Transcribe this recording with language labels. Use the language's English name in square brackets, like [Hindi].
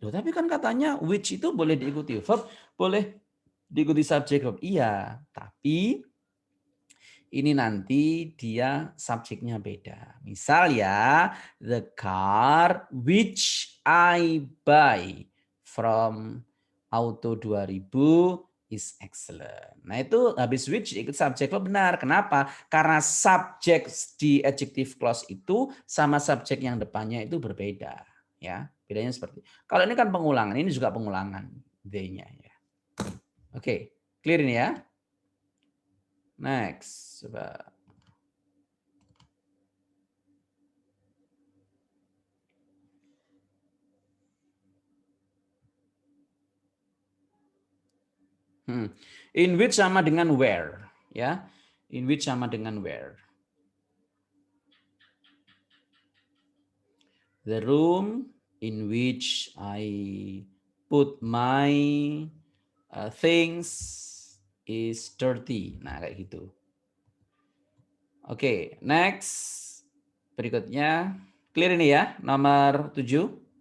[Indonesian] Tapi kan katanya which itu boleh diikuti verb, boleh diikuti subjek verb. Iya, tapi ini nanti dia subjeknya beda. Misal ya, [English] the car which I buy from Auto 2000 is excellent. [Indonesian] Nah itu habis which ikut subject verb benar. Kenapa? Karena subjek di adjective clause itu sama subjek yang depannya itu berbeda. Ya, bedanya seperti. Kalau ini kan pengulangan, ini juga pengulangan they-nya. Ya. Oke, clear ini ya. Next, coba. In which sama dengan where, ya. In which sama dengan where. [English] The room in which I put my things is dirty. [Indonesian] Nah, kayak gitu. Oke, next. Berikutnya, clear ini ya, nomor 7.